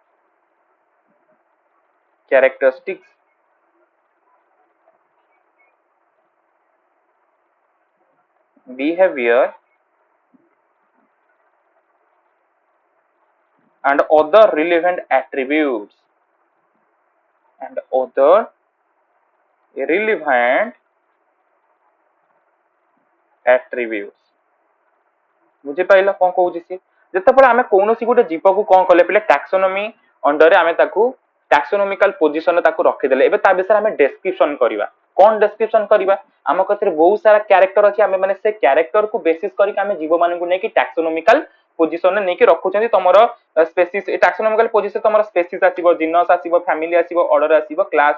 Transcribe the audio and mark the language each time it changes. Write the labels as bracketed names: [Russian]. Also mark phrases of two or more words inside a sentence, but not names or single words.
[English] characteristics, behavior, and other relevant attributes and other relevant attributes. [Odia] ବୁଝିପାରିଲ କଣ କହୁଛି ସି ଯେତେବେଳେ ଆମେ କୌଣସି ଗୋଟେ ଜୀବକୁ କଣ କଲେ ପିଲେ ଟାକ୍ସୋନୋମି ଅଣ୍ଡରରେ ଆମେ ତାକୁ ଟାକ୍ସୋନୋମିକାଲ ପୋଜିସନରେ ତାକୁ ରଖିଦେଲେ ଏବେ ତା ବିଷୟରେ ଆମେ ଡେସ୍କ୍ରିପସନ କରିବା କଣ ଡେସ୍କ୍ରିପସନ କରିବା ଆମ କତିରେ ବହୁତ ସାରା କ୍ୟାରେକ୍ଟର ଅଛି ଆମେ ମାନେ ସେ କ୍ୟାରେକ୍ଟରକୁ ବେସିସ୍ କରିକି ଆମେ ଜୀବମାନଙ୍କୁ ନେଇକି ଟାକ୍ସୋନୋମିକାଲ ପୋଜିସନରେ ନେଇକି ରଖୁଛନ୍ତି ତମର ସ୍ପେସିସ୍ ଏ [English] taxonomical position [Odia] ତମର ସ୍ପେସିସ୍ ଆସିବ ଜିନସ୍ ଆସିବ ଫ୍ୟାମିଲି ଆସିବ ଅର୍ଡର ଆସିବ କ୍ଲାସ